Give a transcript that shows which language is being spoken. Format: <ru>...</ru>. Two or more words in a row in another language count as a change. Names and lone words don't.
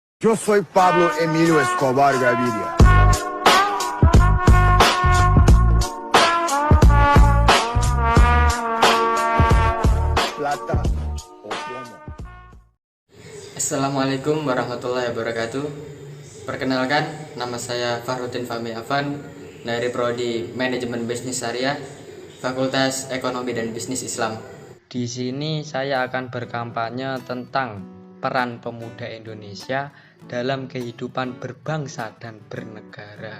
<es>Yo soy Pablo Emilio Escobar Gaviria. Plata o plomo.</es> <ar>السلام عليكم ورحمة الله وبركاته.</ar> <id>Perkenalkan, nama saya Farhuddin Fahmi Afan dari Prodi Manajemen Bisnis Syariah, Fakultas Ekonomi dan Bisnis Islam. Di sini saya akan berkampanye tentang peran pemuda Indonesia dalam kehidupan berbangsa dan bernegara.</id>